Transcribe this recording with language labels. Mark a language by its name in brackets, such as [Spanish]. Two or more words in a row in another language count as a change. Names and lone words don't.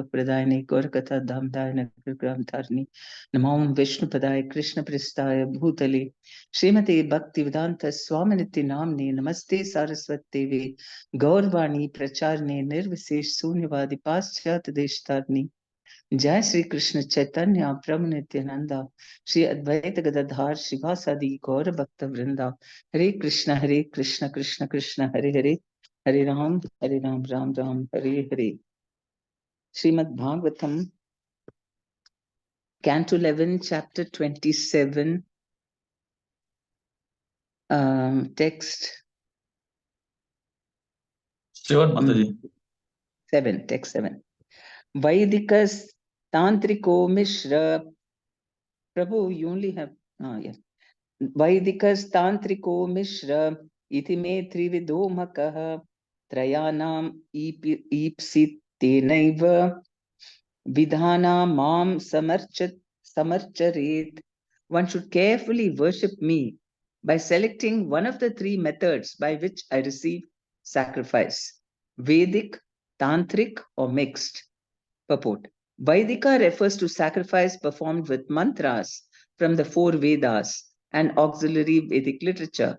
[Sanskrit] प्रदायने गोरकथा धामदाय नगरग्राम धरणी नमम् विष्णुपादाय कृष्ण प्रस्थाय भूतले श्रीमते भक्तिवेदान्त स्वामिनेति नामिने नमस्ते सरस्वती देवी गौरवाणी प्रचारिणे निर्विशेष शून्यवादी पाश्चात्य देशतारिणे जय श्री कृष्ण चैतन्य प्रभु नित्यानन्द श्री अद्वैत गदाधर श्रीवासादि गौर भक्त वृन्द हरे कृष्ण कृष्ण कृष्ण हरे हरे हरे राम राम राम हरे हरे. [English] Srimad Bhagavatam Canto 11 Chapter 27 Text Sure, Mataji. [Sanskrit] 7 Text 7 वैदिकस् तान्त्रिको मिश्र. [English] Prabhu, you only have yes. [Sanskrit] वैदिकस् तान्त्रिको मिश्र इति मे त्रिविधो मखः त्रयाणाम् ईप्सितेनैव विधिना मां समर्चरेत्. [English] One should carefully worship me by selecting one of the three methods by which I receive sacrifice: Vedic, Tantric, or mixed. Purport. Vaidika refers to sacrifice performed with mantras from the four Vedas and auxiliary Vedic literature.